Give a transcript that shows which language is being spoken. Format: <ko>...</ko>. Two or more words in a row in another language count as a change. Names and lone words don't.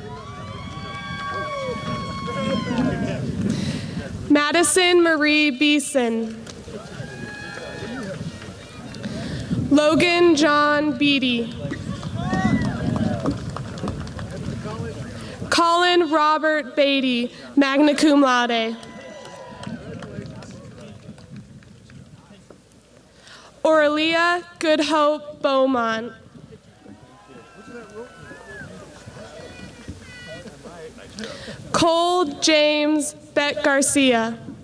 <en>Madison Marie Beeson. Logan John Beatty. Colin Robert Beatty,</en> <la>magna cum laude.</la> <en>Aurelia Goodhope Beaumont. Cole James Beck Garcia.</en>